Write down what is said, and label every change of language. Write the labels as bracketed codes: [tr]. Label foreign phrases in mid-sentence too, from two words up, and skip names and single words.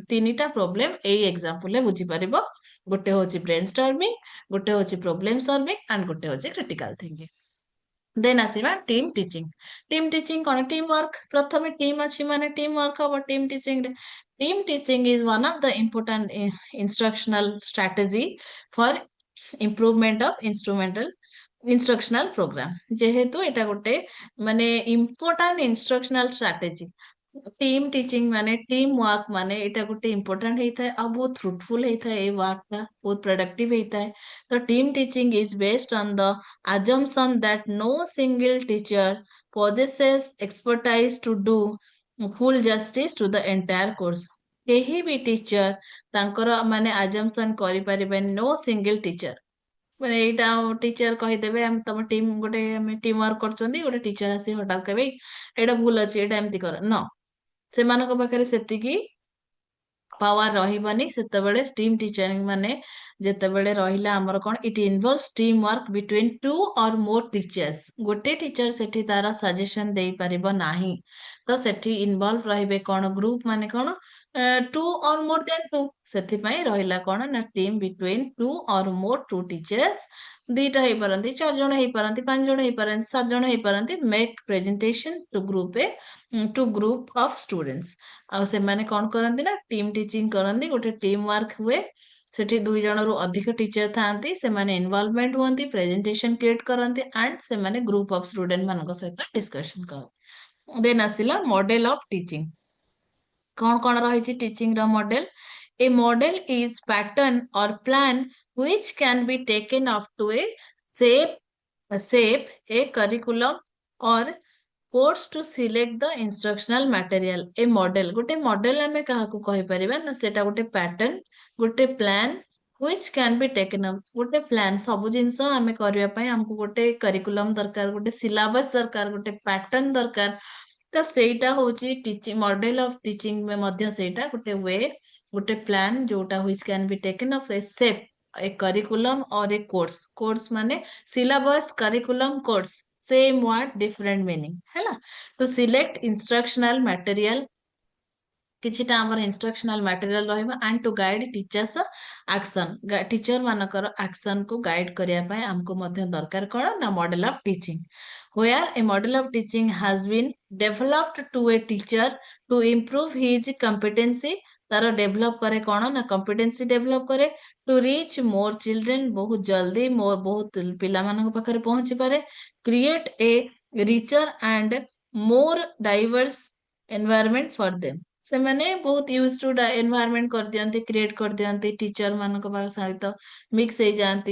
[or] ତିନିଟା ପ୍ରୋବ୍ଲେମ ଏଇ ଏକ୍ସାମ୍ପଲ ରେ ବୁଝିପାରିବ। ଗୋଟେ ହଉଛି [en] brain storming, [or] ଗୋଟେ ହଉଛି [en] problem solving, [or] ଆଣ୍ଡ ଗୋଟେ ହଉଛି [en] critical thinking. [or] ଦେନ୍ ଆସିବା [en] team teaching. team teaching [or] କଣ, [en] team work. [or] ପ୍ରଥମେ ଟିମ୍ ଅଛି ମାନେ [en] team work [or] ହବ [en] team teaching [or] ରେ। [en] team teaching is one of the important instructional strategy for improvement of instructional program। [or] ଯେହେତୁ ଏଟା ଗୋଟେ ମାନେ [en] important instructional strategy, team teaching [or] ମାନେ [en] team work [or] ମାନେ ଏଇଟା ଗୋଟେ ଇମ୍ପୋର୍ଟାଣ୍ଟ ହେଇଥାଏ ଆଉ ବହୁତ ଫ୍ରୁଟଫୁଲ ହେଇଥାଏ। ଏଇ ୱାର୍କ ଟା ବହୁତ ପ୍ରଡକ୍ଟିଭ ହେଇଥାଏ। ତ [en] team teaching is based on the assumption that no single teacher possesses expertise to do full justice to the entire course. [or] କେହି ବି ଟିଚର ତାଙ୍କର ମାନେ assumption କରିପାରିବେନି, [en] no single teacher। [or] ମାନେ ଏଇଟା ଟିଚର କହିଦେବେ ଆମେ ତମ ଟିମ୍ ଗୋଟେ ଆମେ [en] team work [or] କରୁଛନ୍ତି, ଗୋଟେ ଟିଚର ଆସି ହଠାତ୍ କହିବେ ଏଇଟା ଭୁଲ ଅଛି, ଏଇଟା ଏମିତି କର, ନ ସେମାନଙ୍କ ପାଖରେ ସେତିକି ପାୱାର ରହିବନି। [en] ସେତେବେଳେ team teaching [or] ମାନେ ଯେତେବେଳେ ରହିଲା ଆମର କଣ, [en] it involves team work between 2 or more teachers. [or] ଗୋଟେ ଟିଚର ସେଠି ତାର ସଜେସନ ଦେଇପାରିବ ନାହିଁ, ତ ସେଠି ଇନଭଲ୍ଭ ରହିବେ କଣ, ଗ୍ରୁପ ମାନେ କଣ [en] 2 or more than 2। [or] ସେଥିପାଇଁ ରହିଲା କଣ ନା [en] team between 2 or more teachers. [or] ଦିଟା ହେଇପାରନ୍ତି, 4 ଜଣ ହେଇପାରନ୍ତି, 5 ଜଣ ହେଇପାରନ୍ତି, 7 ଜଣ ହେଇପାରନ୍ତି। [en] make presentation to group to group of students. [or] ଆଉ ସେମାନେ କଣ କରନ୍ତି ନା [en] team teaching [or] କରନ୍ତି, ଗୋଟେ [en] team work [or] ହୁଏ। ସେଠି 2 ଜଣରୁ ଅଧିକ ଟିଚର ଥାଆନ୍ତି, ସେମାନେ ଇନଭଲଭମେଣ୍ଟ ହୁଅନ୍ତି, [en] presentation create [or] କରନ୍ତି, ଆଣ୍ଡ ସେମାନେ [en] group of student [or] ମାନଙ୍କ ସହିତ ଡିସ୍କସନ କରନ୍ତି। ଦେନ୍ ଆସିଲା [en] model of teaching. [or] କଣ କଣ ରହିଛି ଟିଚିଂ ର ମଡେଲ? [en] a model is pattern or plan which can be taken up to shape a curriculum or course to select the instructional material. a model, [or] ଗୋଟେ ମଡେଲ ଆମେ କାହାକୁ କହିପାରିବା ନା ସେଟା ଗୋଟେ ପ୍ୟାଟର୍ନ, ଗୋଟେ [en] plan which can be taken up. [or] ଗୋଟେ ପ୍ଲାନ୍, ସବୁ ଜିନିଷ ଆମେ କରିବା ପାଇଁ ଆମକୁ ଗୋଟେ କରିକୁଲମ ଦରକାର, ଗୋଟେ ସିଲାବସ ଦରକାର, ଗୋଟେ ପ୍ୟାଟର୍ନ ଦରକାର। ତ ସେଇଟା ହଉଛି ଟିଚିଂ, [en] model of teaching [or] ମଧ୍ୟ ସେଇଟା ଗୋଟେ ୱେ, ଗୋଟେ ପ୍ଲାନ୍ ଯୋଉଟା [en] which can be taken of a shape a curriculum or a course [or] ମାନେ [en] syllabus curriculum course same word different meaning [or] ହେଲା। [en] to select instructional material, [or] କିଛିଟା ଆମର [en] instructional material ରହିବ, and to guide teachers action. [or] ଟିଚର ମାନଙ୍କର ଆକ୍ସନ କୁ ଗାଇଡ କରିବା ପାଇଁ ଆମକୁ ମଧ୍ୟ ଦରକାର କଣ ନା [en] model of teaching. where a model of teaching has been developed to a teacher to improve his competency। [or] ତାର ଡେଭଲପ କରେ କଣ ନା [en] competency develop କରେ, to reach more children, [or] ବହୁତ ଜଲ୍ଦି ବହୁତ ପିଲାମାନଙ୍କ ପାଖରେ ପହଞ୍ଚି ପାରେ, [en] create a richer and more diverse environment for them. [or] ସେମାନେ ବହୁତ [en] use to environment [or] କରିଦିଅନ୍ତି, କ୍ରିଏଟ କରିଦିଅନ୍ତି, ଟିଚର ମାନଙ୍କ ସହିତ ମିକ୍ସ ହେଇଯାଆନ୍ତି।